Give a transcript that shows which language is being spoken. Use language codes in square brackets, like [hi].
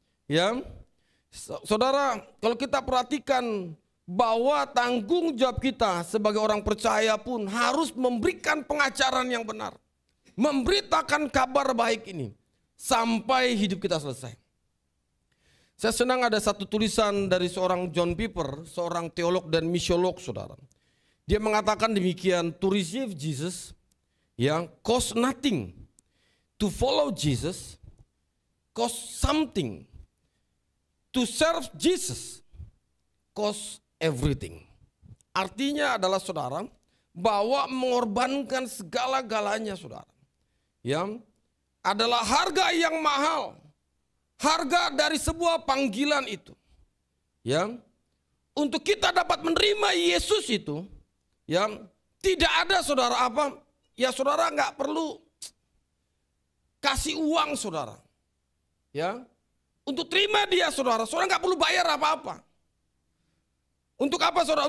[id] Ya, saudara, kalau kita perhatikan bahwa tanggung jawab kita sebagai orang percaya pun harus memberikan pengajaran yang benar, memberitakan kabar baik ini sampai hidup kita selesai. Saya senang ada satu tulisan dari seorang John Piper, seorang teolog dan misiolog, saudara. Dia mengatakan demikian, [en] to receive Jesus [id] yang [en] cost nothing, to follow Jesus cost something, to serve Jesus cost everything. [id] Artinya adalah, saudara, bahwa mengorbankan segala-galanya, saudara, yang adalah harga yang mahal, harga dari sebuah panggilan itu, yang untuk kita dapat menerima Yesus itu, ya tidak ada saudara apa, ya saudara nggak perlu kasih uang saudara, ya untuk terima dia saudara nggak perlu bayar apa-apa. Untuk apa saudara?